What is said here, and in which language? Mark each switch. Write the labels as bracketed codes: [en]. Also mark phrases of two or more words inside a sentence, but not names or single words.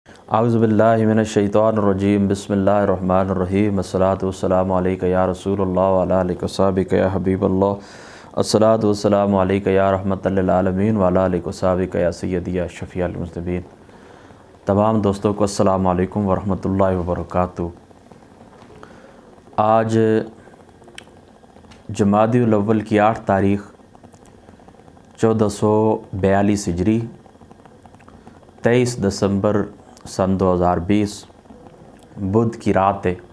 [ar] أعوذ بالله من الشيطان الرجيم بسم الله الرحمن الرحيم الصلاة والسلام عليك يا رسول الله وعلى آلك وصحبك يا حبيب الله الصلاة والسلام عليك يا رحمة للعالمين وعلى آلك وصحبك يا سيدي يا شفيع المذنبين. [ur] تمام دوستوں کو [ar] السلام عليكم ورحمة الله وبركاته. [ur] آج جمادی الاول کی 8 تاریخ 1442 ہجری 23 دسمبر سن 2020 بدھ کی رات ہے.